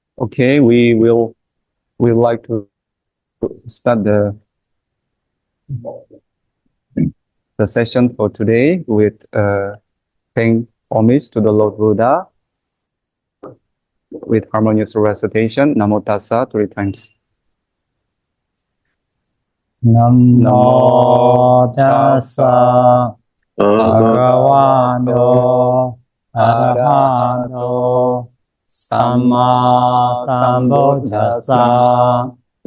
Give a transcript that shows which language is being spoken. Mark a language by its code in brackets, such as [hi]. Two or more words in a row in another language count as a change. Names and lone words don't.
[en] Okay, we like to start the session for today with paying homage to the Lord Buddha with harmonious recitation. [pi] Namo Tassa [en] 3 times. [pi] Namo Tassa Bhagavato Arahato Samma Sambuddhassa.